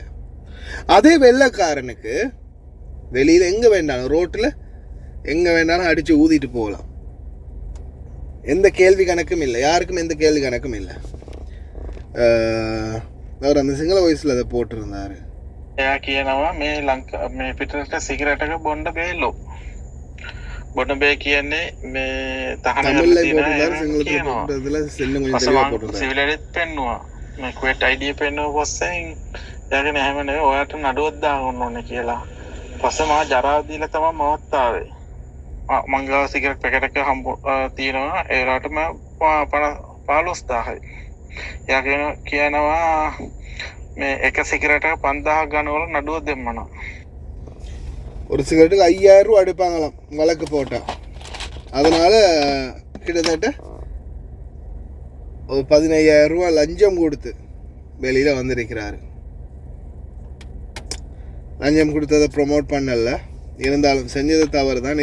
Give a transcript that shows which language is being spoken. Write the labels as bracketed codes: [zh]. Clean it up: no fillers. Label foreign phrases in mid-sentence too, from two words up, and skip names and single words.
[ta] அதே வெள்ளைக்காரனுக்கு வெளியில் எங்கே வேண்டாலும், ரோட்டில் எங்கே வேண்டாலும் அடித்து ஊதிட்டு போகலாம். எந்த கேள்வி கணக்கும் இல்லை, யாருக்கும் எந்த கேள்வி கணக்கும் இல்லை. அவர் அந்த சிங்கள வயசில் அதை போட்டிருந்தார். [si] එයා කියනවා මේ මේ පිටරට සිගරට් එක බොන්න බෑලු. බොන්න බෑ කියන්නේ මේ [ta] தமிழ்ல போட்டிருந்தாரு, சிங்களத்தில் போட்டதில் இன்னும் கொஞ்சம் தெளிவாக போட்டிருந்தாரு. [si] සිවිලෙත් පෙන්නවා මේ ක්වෙට් අයිඩිය පෙන්නුව පස්සෙන් එයාගෙන එහෙම නෙවෙයි ඔයාට නඩුවක් දාගන්න ඕනේ කියලා. පස්සේ මම ජරාව දීලා තමයි මවත් ආවේ. මං ගාව සිගරට් පැකට් එක හම්බ තියෙනවා ඒ රටම 15000යි. එයා කියනවා මේ එක සිගරට් එක 5000ක් ගන්නවල නඩුව දෙන්නනවා. [ta] ஒரு சிகரெட்டுக்கு 5000 ரூபா அடிப்பாங்களாம் வழக்கு போட்டால். அதனால் கிட்டத்தட்ட ஒரு 15000 ரூபா லஞ்சம் கொடுத்து வெளியில் வந்திருக்கிறாரு. லஞ்சம் கொடுத்ததை ப்ரொமோட் பண்ணல, இருந்தாலும் செஞ்சது தவறு தான்.